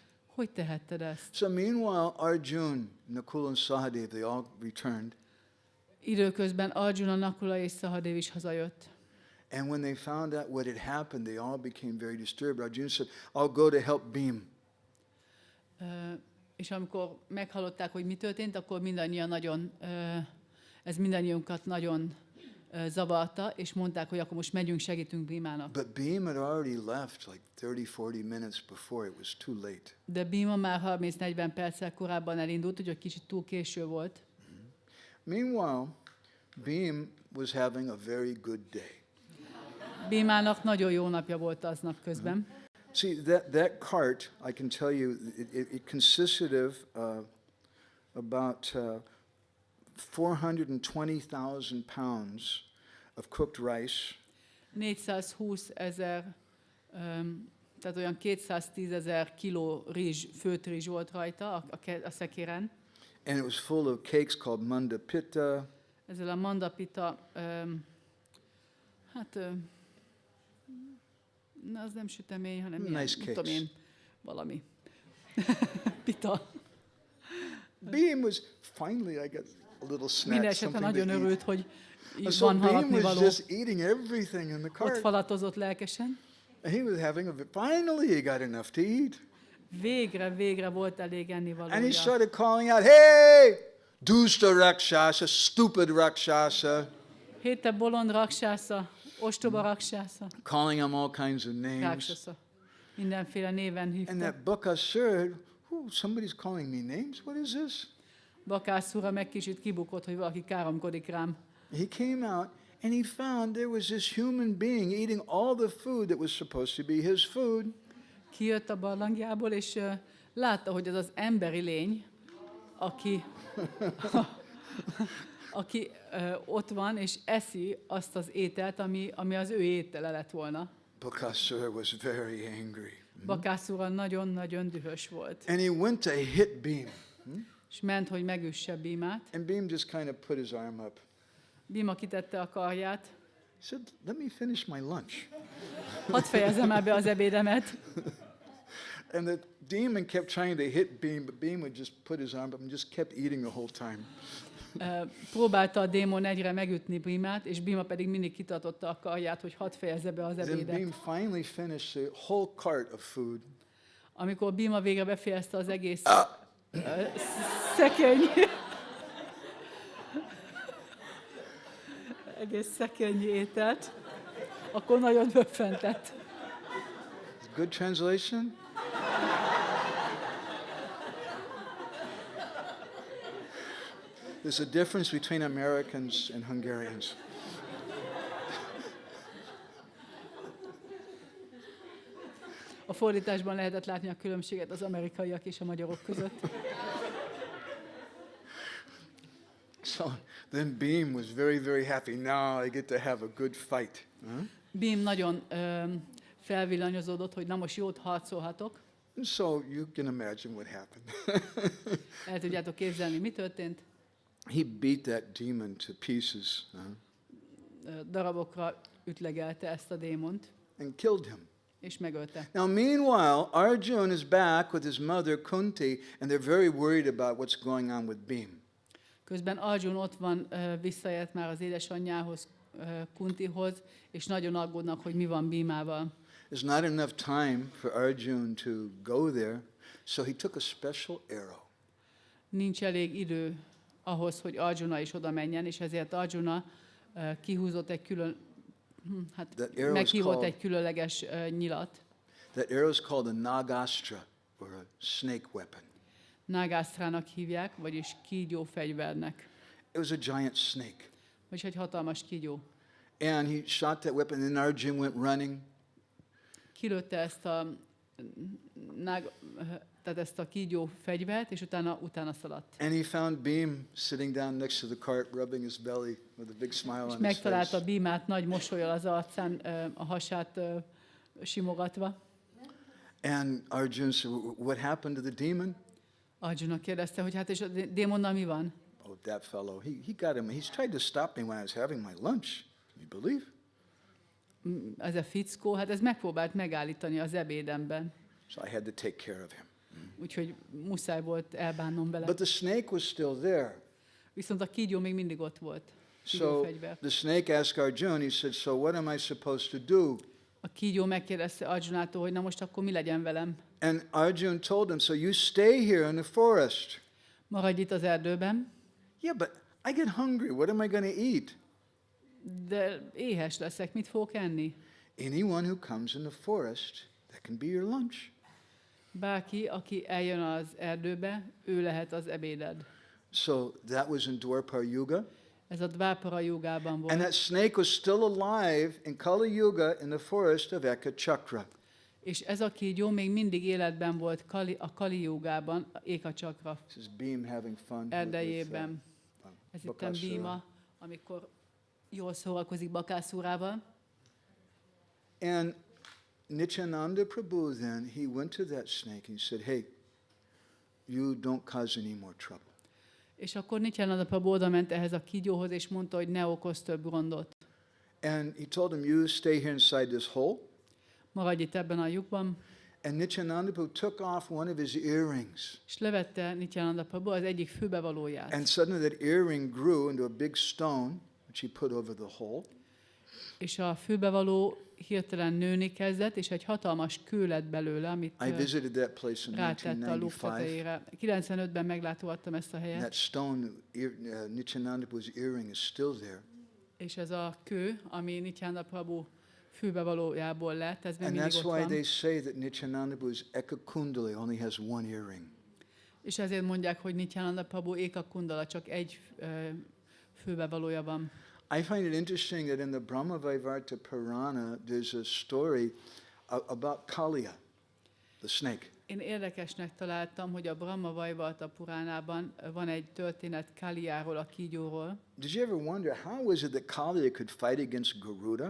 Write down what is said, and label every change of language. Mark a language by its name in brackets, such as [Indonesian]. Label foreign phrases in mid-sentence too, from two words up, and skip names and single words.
[Hungarian] Hogy tehetted ezt? [English] So meanwhile, Arjun, Nakula and Sahadev, they all returned. [Hungarian] Időközben Arjuna, Nakula és Sahadev is hazajött. [English] And when they found out what had happened, they all became very disturbed. Arjun said, I'll go to help Bhima. [Hungarian] És amikor meghallották, hogy mi történt, akkor ez mindannyiunkat nagyon zavarta, és mondták, hogy akkor most megyünk, segítünk Bhimának. [English] But Bhima had already left like 30-40 minutes before. It was too late. [Hungarian] De Bhima már 30-40 perccel korábban elindult, úgyhogy kicsit túl késő volt. [English] Meanwhile, Bhima was having a very good day. [Hungarian] Bhimának nagyon jó napja volt aznap közben. [English] See, that cart, I can tell you, it consisted of about 420,000 pounds of cooked rice, [Hungarian] 420 000, tehát olyan 210 000 kiló rizs, főtt rizs volt rajta a szekéren. [English] and it was full of cakes called manda pitta, [Hungarian] Ezzel a mandapita, az nem sütemény, hanem ilyen, [English] Nice [Hungarian] nem tudom [English] cakes. [Hungarian] én, valami. Pita. [English] Bhima was, finally I got a little snack, [Hungarian] Minden esetre [English] something [Hungarian] nagyon [English] to eat. [Hungarian] örült, hogy [English] And so [Hungarian] van [English] Bhima was [Hungarian] haladnivaló. [English] just eating everything in the [Hungarian] Ott [English] cart. [Hungarian] falatozott lelkesen. [English] And he was having finally he got enough to eat. [Hungarian] Végre volt elég [English] And he [Hungarian] ennivalója. [English] started calling out, hey, [Sanskrit] dusta rakshasa, [English] stupid rakshasa, [Hungarian] Héte bolond raksásza, ostoba raksásza, [English] calling him all kinds of names. [Hungarian] ráksasza. Mindenféle néven [English] And [Hungarian] hívta. [English] that Bakasur, somebody's calling me names? What is this? [Hungarian] Bakászúra meg kicsit kibukott, hogy valaki káromkodik rám. [English] He came out and he found there was this human being eating all the food that was supposed to be his food. [Hungarian] Kijött a barlangjából, és látta, hogy ez az emberi lény, aki ott van, és eszi azt az ételt, ami az ő étele lett volna. [English] Bakasur was very angry. [Hungarian] Bakászúra nagyon-nagyon dühös volt. [English] And he went to hit Bhima. [Hungarian] És ment, hogy megüsse Bhimát. [English] And Bhima just kind of put his arm up. [Hungarian] Bhima kitette a karját. [English] He said, let me finish my lunch. [Hungarian] Hadd fejezzem el be az ebédemet. [English] And the demon kept trying to hit Bhima, but Bhima would just put his arm up and just kept eating the whole time. [Hungarian] Próbálta a démon egyre megütni Bhimát, és Bhima pedig mindig kitartotta a karját, hogy hadd fejezze be az [English] Then [Hungarian] ebédet. [English] Bhima finally finished the whole cart of food. [Hungarian] Amikor Bhima végre befejezte az egész szekeny, egész szekrényi ételt, akkor nagyon döbbentett. [English] Good translation? There's a difference between Americans and Hungarians. [Hungarian] A fordításban lehetett látni a különbséget az amerikaiak és a magyarok között. [English] So then Beam was very, very happy. Now I get to have a good fight. [Hungarian] Bhim nagyon felvillanyozódott, hogy na most jót harcolhatok. [English] And so you can imagine what happened. [Hungarian] El tudjátok képzelni, mi történt? [English] He beat that demon to pieces [Hungarian] Darabokra ütlegelte ezt a démont, [English] and killed him. [Hungarian] és megölte. [English] Now, meanwhile, Arjun is back with his mother Kunti, and they're very worried about what's going on with Beam. [Hungarian] Közben Arjun ott van, visszaért már az édesanyjához, Kuntihoz, és nagyon aggódnak, hogy mi van Bhimával. [English] There's not enough time for Arjun to go there, so he took a special arrow. [Hungarian] Nincs elég idő ahhoz, hogy Arjuna is oda menjen, és ezért Arjuna kihúzott egy meghívott egy különleges nyilat. [English] That arrow is called a nagastra, or a snake weapon. [Hungarian] Nagásztrának hívják, vagyis kígyó fegyvernek. [English] It was a giant snake. [Hungarian] Vagyis egy hatalmas kígyó. [English] And he shot that weapon, and then Arjun went running. [Hungarian] Kilőtte ezt a kígyó fegyvert, és utána szaladt. [English] And he found Beam sitting down next to the cart, rubbing his belly with a big smile on [Hungarian] És [English] his [Hungarian] megtalálta [English] face. [Hungarian] Bhimát nagy mosollyal az arcán, a hasát simogatva. [English] And Arjun said, "What happened to the demon?" [Hungarian] Arjuna kérdezte, hogy hát és a démonnal mi van? [English] Oh, that fellow, he got him. He's tried to stop me when I was having my lunch. Can you believe? [Hungarian] Ez a fickó, hát ez megpróbált megállítani az ebédemben. [English] So I had to take care of him. [Hungarian] Úgyhogy muszáj volt elbánnom vele. [English] But the snake was still there. [Hungarian] Viszont a kígyó még mindig ott volt. [English] So [Hungarian] Kígyófegyver. [English] the snake asked Arjun, he said, "So what am I supposed to do?" [Hungarian] A kígyó megkérdezte Arjunától, hogy na most akkor mi legyen velem? [English] And Arjun told him, "So you stay here in the forest." [Hungarian] Maradj itt az erdőben, [English] Yeah, but I get hungry. What am I going to eat? [Hungarian] de éhes leszek, mit fogok enni? [English] Anyone who comes in the forest, that can be your lunch. [Hungarian] Bárki, aki eljön az erdőbe, ő lehet az ebéded. [English] So that was in Dwapara Yuga. [Hungarian] Ez a Dvápara jogában [English] And [Hungarian] volt. [English] that snake was still alive in Kali Yuga in the forest of Ekachakra. [Hungarian] És ez a kígyó még mindig életben volt a Kali jogában, Eka Csakra [English] This is Beam having fun [Hungarian] erdejében. Ez itt a Bakasura. Bhima, amikor jól szórakozik bakászúrával. [English] And Nityananda Prabhu then, he went to that snake and he said, "Hey, you don't cause any more trouble." [Hungarian] És akkor Nityananda Prabhu oda ment ehhez a kígyóhoz, és mondta, hogy ne okozz több gondot. [English] And he told him, "You stay here inside this hole." [Hungarian] Maradj itt ebben a lyukban. [English] And Nityananda Prabhu took off one of his earrings. [Hungarian] És levette Nityananda Prabhu az egyik fülbevalóját. [English] And suddenly that earring grew into a big stone, which he put over the hole. [Hungarian] És a fülbevaló hirtelen nőni kezdett, és egy hatalmas kő lett belőle, amit [English] I visited that place in [Hungarian] rátette a luk 1995. tetejére. 95-ben meglátogattam ezt a [English] And [Hungarian] helyet, [English] that stone, Nityananda Prabhu's earring is still there. [Hungarian] és ez a kő, ami Nityananda Prabhu fülbevalójából lett, ez még [English] And [Hungarian] mindig [English] that's [Hungarian] ott [English] why [Hungarian] van. [English] they say that Nityananda Prabhu's Ekakundali only has one earring. [Hungarian] És ezért mondják, hogy Nityananda Prabhu Eka Kundala, csak egy fülbevalója van. [English] I find it interesting that in the Brahmavaivarta Purana, there's a story about Kaliya, the snake. [Hungarian] Én érdekesnek találtam, hogy a Brahma Vaivarta Puránában van egy történet Kaliáról, a kígyóról. [English] Did you ever wonder how is it that Kaliya could fight against Garuda?